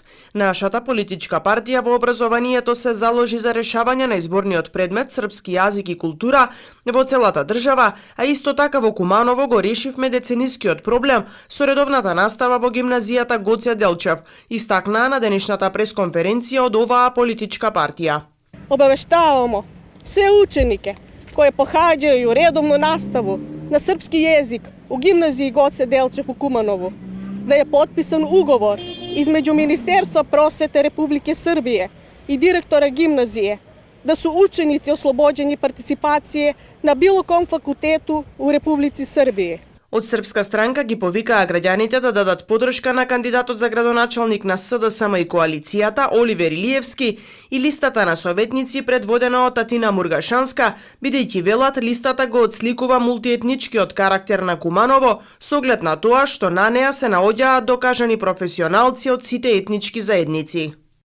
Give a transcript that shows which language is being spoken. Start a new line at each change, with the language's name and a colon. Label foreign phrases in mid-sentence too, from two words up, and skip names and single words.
Macedonian: Нашата политичка партија во образованието се заложи за решавање на изборниот предмет српски јазик и култура во целата држава, а исто така во Куманово го решивме деценискиот проблем со редовната настава во гимназијата Гоце Делчев, истакнаа на денешната пресконференција од оваа политичка партија.
Serbian: Обавештавамо sve učenike koje pohađaju redovnu nastavu na srpski jezik u gimnaziji Goce Delčev u Kumanovu, da je potpisan ugovor između Ministarstva prosvete Republike Srbije i direktora gimnazije, da su učenici oslobođeni participacije na bilo kom fakultetu u Republici Srbiji.
Macedonian: Од Српска странка ги повикаа граѓаните да дадат подршка на кандидатот за градоначалник на СДСМ и коалицијата Оливер Илиевски и листата на советници предводена од Татина Мургашанска, бидејќи велат листата го отсликува мултиетничкиот карактер на Куманово со оглед на тоа што на неа се наоѓаат докажани професионалци од сите етнички заедници.